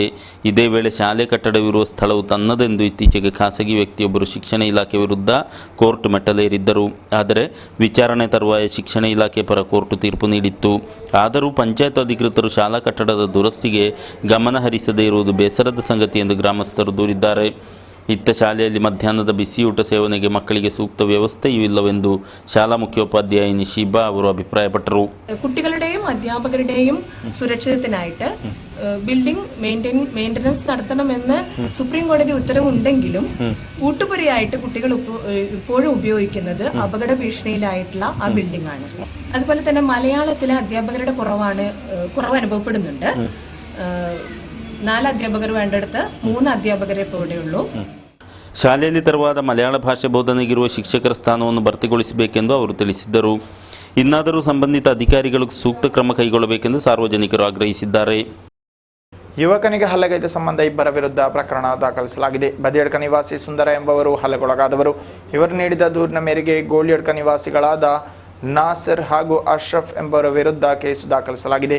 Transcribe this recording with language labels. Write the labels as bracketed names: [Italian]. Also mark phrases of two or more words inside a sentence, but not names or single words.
[Kannada] ಇದೇ ವೇಳೆ ಶಾಲೆ ಕಟ್ಟಡವಿರುವ ಸ್ಥಳವು ತನ್ನದೆಂದು ಇತ್ತೀಚೆಗೆ ಖಾಸಗಿ ವ್ಯಕ್ತಿಯೊಬ್ಬರು ಶಿಕ್ಷಣ ಇಲಾಖೆ ವಿರುದ್ಧ ಕೋರ್ಟ್ ಮೆಟ್ಟಲೇರಿದ್ದರು. ಆದರೆ ವಿಚಾರಣೆ ತರುವಾಯ ಶಿಕ್ಷಣ ಇಲಾಖೆ ಪರ ಕೋರ್ಟ್ ತೀರ್ಪು ನೀಡಿತ್ತು. ಆದರೂ ಪಂಚಾಯತ್ ಅಧಿಕೃತರು ಶಾಲಾ ಕಟ್ಟಡದ ದುರಸ್ತಿಗೆ ಗಮನ ಹರಿಸದೇ ಇರುವುದು ಬೇಸರದ ಸಂಗತಿ ಎಂದು ಗ್ರಾಮಸ್ಥರು ದೂರಿದ್ದಾರೆ. ಇತ್ತ ಶಾಲೆಯಲ್ಲಿ ಮಧ್ಯಾಹ್ನದ ಬಿಸಿಯೂಟ ಸೇವನೆಗೆ മക്കಳಿಗೆ സൂക്ത ವ್ಯವಸ್ಥೆಯೂ ഇല്ലವೆಂದು ಶಾಲಾ മുഖ്യോപാധ്യായിനി ഷിബ ಅವರು അഭിപ്രായപ്പെട്ടു. [Malayalam] കുട്ടികളുടെയും അധ്യാപകരുടെയും സുരക്ഷിതത്തിനായിട്ട് ബിൽഡിംഗ് മെയിൻ്റനൻസ് നടത്തണമെന്ന് സുപ്രീം കോടതി ഉത്തരവുണ്ടെങ്കിലും ഊട്ടുപുരയായിട്ട് കുട്ടികൾ ഇപ്പോഴും ഉപയോഗിക്കുന്നത് അപകട ഭീഷണിയിലായിട്ടുള്ള ആ ബിൽഡിംഗ് ആണ്. അതുപോലെ തന്നെ മലയാളത്തിലെ അധ്യാപകരുടെ കുറവ് അനുഭവപ്പെടുന്നുണ്ട്. 4 അധ്യാപകർ വേണ്ടടുത്ത് 3 അധ്യാപകരെ ഇപ്പോൾ ഇവിടെയുള്ളൂ. [Kannada] ಶಾಲೆಯಲ್ಲಿ ತರವಾದ ಮಲಯಾಳ ಭಾಷೆ ಬೋಧನೆಗಿರುವ ಶಿಕ್ಷಕರ ಸ್ಥಾನವನ್ನು ಭರ್ತಿಗೊಳಿಸಬೇಕೆಂದು ಅವರು ತಿಳಿಸಿದ್ದರು. ಇನ್ನಾದರೂ ಸಂಬಂಧಿತ ಅಧಿಕಾರಿಗಳು ಸೂಕ್ತ ಕ್ರಮ ಕೈಗೊಳ್ಳಬೇಕೆಂದು ಸಾರ್ವಜನಿಕರು ಆಗ್ರಹಿಸಿದ್ದಾರೆ. ಯುವಕನಿಗೆ ಹಲ್ಲೆಗೈದ ಸಂಬಂಧ ಇಬ್ಬರ ವಿರುದ್ಧ ಪ್ರಕರಣ ದಾಖಲಿಸಲಾಗಿದೆ. ಬದಿಯಡ್ಕ ನಿವಾಸಿ ಸುಂದರ ಎಂಬವರು ಹಲ್ಲೆಗೊಳಗಾದವರು. ಇವರು ನೀಡಿದ ದೂರಿನ ಮೇರೆಗೆ ಗೋಳಿಯಡ್ಕ ನಿವಾಸಿಗಳಾದ ನಾಸರ್ ಹಾಗೂ ಅಶ್ರಫ್ ಎಂಬವರ ವಿರುದ್ಧ ಕೇಸು ದಾಖಲಿಸಲಾಗಿದೆ.